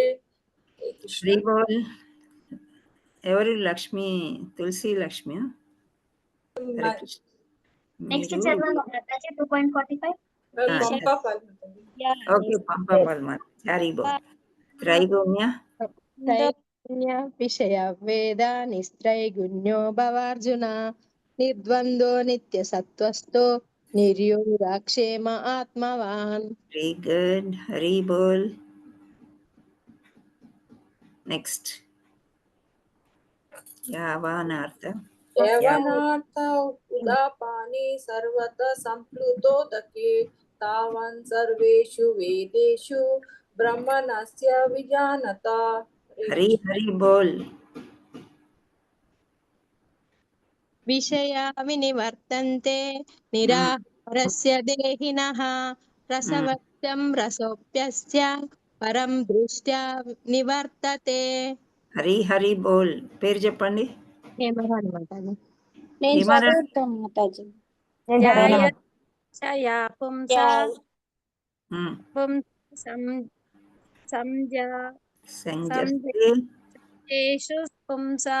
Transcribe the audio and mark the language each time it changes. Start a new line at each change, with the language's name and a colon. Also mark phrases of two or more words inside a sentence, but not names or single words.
Telugu: హరి బోల్. ఎవరు? లక్ష్మి, తులసి లక్ష్మి. నెక్స్ట్ చదవండి మాతాజీ. 2.45. ఓకే పంపాలి మరి హరిబో త్రైగుణ్య
Sanskrit: त्रैगुण्य विषय वेद निस्त्रैगुण्यो भवार्जुन निर्द्वन्द्वो नित्यसत्त्वस्थो निर्योगाक्षेम आत्मवान्
English: very good
Telugu: హరి బోల్ నెక్స్ట్ యావానార్థ
Sanskrit: యవనార్థ ఉదాపాని సర్వత సంప్లుతోదకే తావన్ సర్వేషు వేదేషు బ్రహ్మణస్య విజానత.
Telugu: హరి హరి బోల్
Sanskrit: विषया विनिवर्तन्ते निराहारस्य देहिनः रसवत्यं रसोऽप्यस्य परं दृष्ट्या निवर्तते.
Telugu: హరి హరి బోల్ పేరు చెప్పండి. నేను ఏమరా చదువుతాను మాతాజీ.
Sanskrit: జయా పుంసా సంజేషు పుంసా.